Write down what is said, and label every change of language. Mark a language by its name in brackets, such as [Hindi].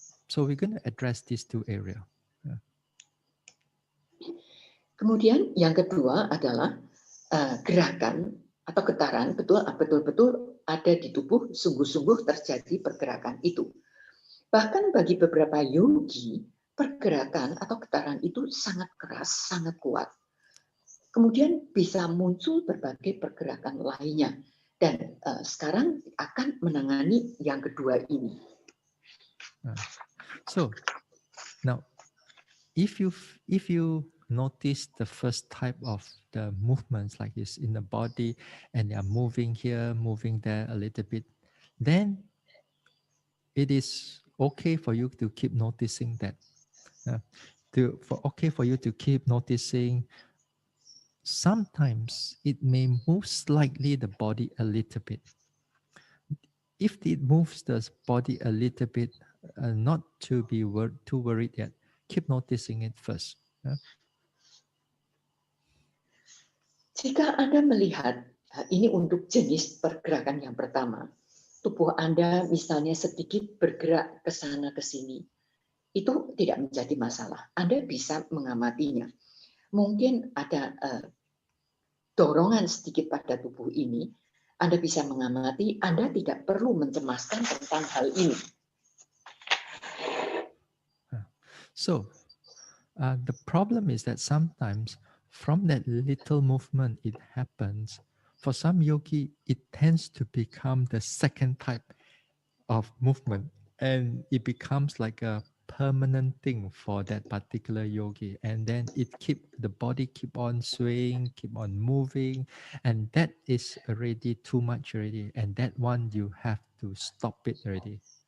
[English] So we're going to address these two areas. [Indonesian] Kemudian yang kedua adalah gerakan atau getaran betul-betul ada di tubuh, sungguh-sungguh terjadi pergerakan itu. Bahkan bagi beberapa yogi, pergerakan atau getaran itu sangat keras, sangat kuat. Kemudian bisa muncul berbagai pergerakan lainnya. Dan sekarang akan menangani yang kedua ini. [English] So, now, if you notice the first type of the movements like this in the body, and they are moving here, moving there a little bit, then it is okay for you to keep noticing that. Okay for you to keep noticing. Sometimes it may move slightly the body a little bit. If it moves the body a little bit, not to be too worried yet. Keep noticing it first. [Indonesian] Jika Anda melihat, ini untuk jenis pergerakan yang pertama, tubuh Anda misalnya sedikit bergerak ke sana ke sini, itu tidak menjadi masalah. Anda bisa mengamatinya. Mungkin ada dorongan sedikit pada tubuh ini, Anda bisa mengamati, Anda tidak perlu mencemaskan tentang hal ini. [English] So, the problem is that sometimes from that little movement it happens, for some yogi, it tends to become the second type of movement, and it becomes like a permanent thing for that particular yogi, and then the body keep on swaying, keep on moving, and that is already too much already, and that one you have to stop it already.